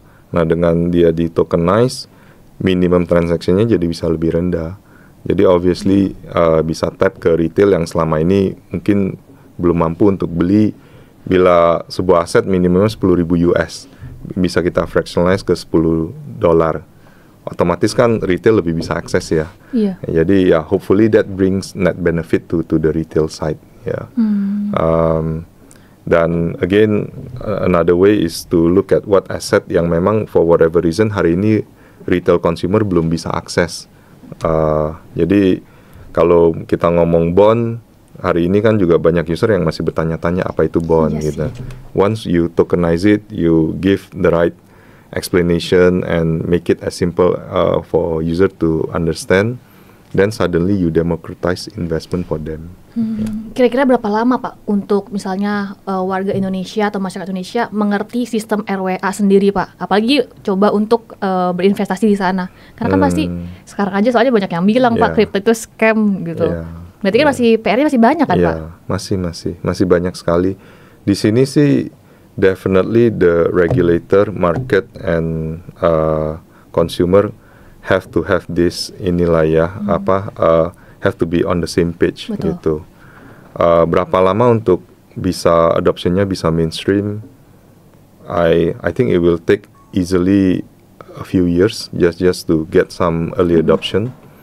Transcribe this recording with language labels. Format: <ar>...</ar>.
<id>Nah dengan dia di tokenize, minimum transaction-nya jadi bisa lebih rendah. Jadi obviously bisa tap ke retail yang selama ini mungkin belum mampu untuk beli. Bila sebuah aset minimumnya 10.000 US, bisa kita fractionalize ke $10. Otomatis kan retail lebih bisa akses ya. Jadi ya</id> <en>hopefully that brings net benefit to the retail side ya. Dan again another way is to look at what asset</en> <id>yang memang</id> <en>for whatever reason</en> <id>hari ini</id> <en>retail consumer</en> <id>belum bisa akses. Jadi kalau kita ngomong bond, hari ini kan juga banyak user yang masih bertanya-tanya apa itu bond gitu.</id> <en>Once you tokenize it, you give the right explanation and make it as simple for user to understand, then suddenly you democratize investment for them.</en> <id>Kira-kira berapa lama Pak untuk misalnya warga Indonesia atau masyarakat Indonesia mengerti sistem RWA sendiri Pak? Apalagi coba untuk berinvestasi di sana. Karena kan pasti sekarang aja soalnya banyak yang bilang Pak kripto itu scam gitu. Berarti kan masih PR-nya masih banyak kan Pak? Masih banyak sekali. Di sini sih</id> <en>definitely the regulator, market and consumer have to have this</en> <id>inilah ya</id> <en>have to be on the same page.</en> <id>Betul. Gitu. Berapa lama untuk bisa adoptionnya bisa mainstream?</id> <en>I think it will take easily a few years just to get some early adoption.</en>